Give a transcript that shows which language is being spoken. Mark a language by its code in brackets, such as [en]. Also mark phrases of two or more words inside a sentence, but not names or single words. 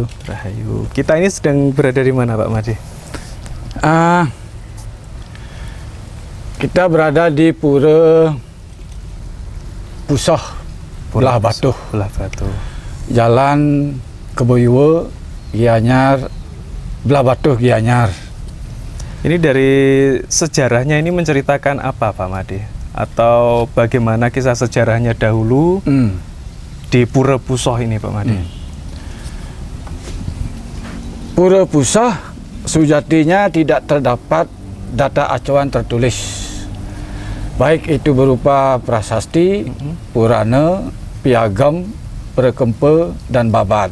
[id] Rahayu. Kita ini sedang berada di mana Pak Made? Kita berada di Pura Pusoh, Belah Batuh. Belah Batuh. Jalan Keboiwa, Gianyar, Belah Batuh, Gianyar. Ini dari sejarahnya ini menceritakan apa Pak Made? Atau bagaimana kisah sejarahnya dahulu di Pura Pusoh ini Pak Made? Pura Pusoh sejatinya tidak terdapat data acuan tertulis, baik itu berupa prasasti, Purana, Piagam, Perkempa, dan Babat.